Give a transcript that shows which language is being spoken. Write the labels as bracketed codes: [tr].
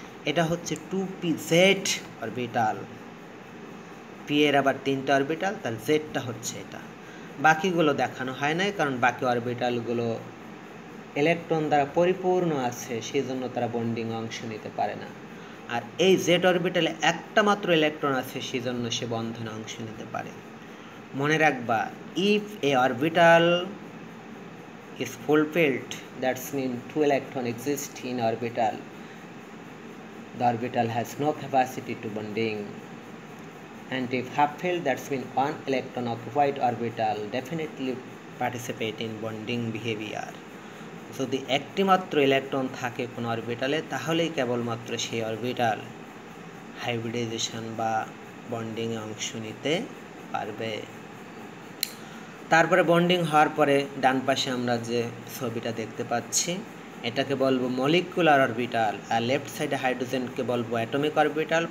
[bn] এটা হচ্ছে 2pz orbital. P এর আবার 3টা অরবিটাল, তার জেডটা হচ্ছে এটা। বাকিগুলো দেখানো হয় নাই, কারণ বাকি অরবিটালগুলো ইলেকট্রন দ্বারা পরিপূর্ণ আছে, সেই জন্য তারা বন্ডিং অংশ নিতে পারে না। আর এই জেড অরবিটালে একটা মাত্র ইলেকট্রন আছে, সেই জন্য সে বন্ধনে অংশ নিতে পারে। মনে রাখবা, [en] If a orbital is fulfilled, that's mean 2 electron exist in orbital, the orbital has no capacity to bonding. And if half filled, that's mean 1 electron occupied orbital definitely participate in bonding behavior. [bn] যদি একটি মাত্র electron থাকে কোনো অরবিটালে, তাহলেই কেবলমাত্র সেই orbital hybridization বা বন্ডিংয়ে অংশ নিতে পারবে। তারপরে বন্ডিং হওয়ার পরে ডান পাশে আমরা যে ছবিটা দেখতে পাচ্ছি, এটাকে বলবো মলিকুলার অরবিটাল, আর লেফট সাইডে হাইড্রোজেনকে বলবো অ্যাটমিক অরবিটাল।